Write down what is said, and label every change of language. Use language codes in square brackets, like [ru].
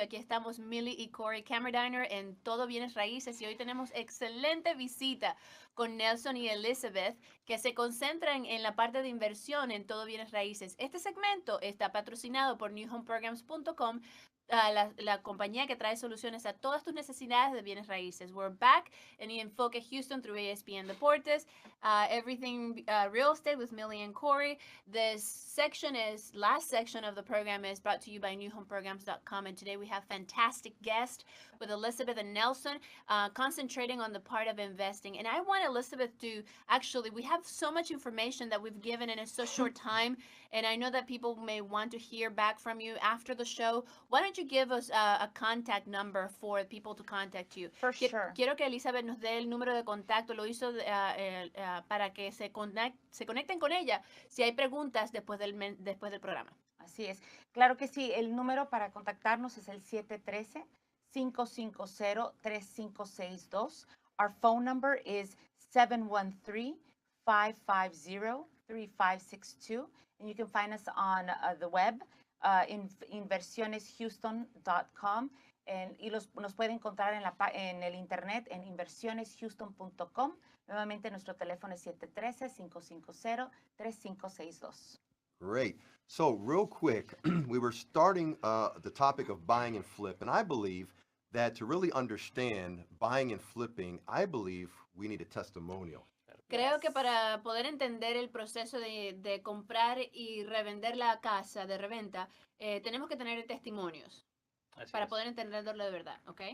[es] Aquí estamos Millie y Cory Kammerdiener en Todo, Bienes, Raíces, y hoy tenemos excelente visita con Nelson y Elizabeth, que se concentran en la parte de inversión en Todo, Bienes, Raíces. Este segmento está patrocinado por newhomeprograms.com, la compañía que trae soluciones a todas tus necesidades de bienes raíces. [en] We're back in Enfoque Houston through ESPN Deportes. Everything real estate with Millie and Cory. This last section of the program is brought to you by newhomeprograms.com. And today we have fantastic guests with Elizabeth and Nelson, concentrating on the part of investing. And I want Elizabeth to, actually, we have so much information that we've given in a so short time. And I know that people may want to hear back from you after the show. Why don't you give us a contact number for people to contact you? For sure. [es] Quiero que Elizabeth nos dé el número de contacto. Lo hizo para que se conecten con ella si hay preguntas después del programa. Así es. Claro que sí. El número para contactarnos es el 713-550-3562. [en] Our phone number is 713-550-3562. And you can find us on the web, inversioneshouston.com. [es] Y nos puede encontrar en el internet en inversioneshouston.com. Nuevamente nuestro teléfono es 713-550-3562. [en] Great. So real quick, we were starting the topic of buying and flip, and I believe that to really understand buying and flipping, I believe we need a testimonial. [es] Creo que para poder entender el proceso de comprar y revender la casa de reventa, tenemos que tener testimonios para poder entenderlo de verdad, ¿ok?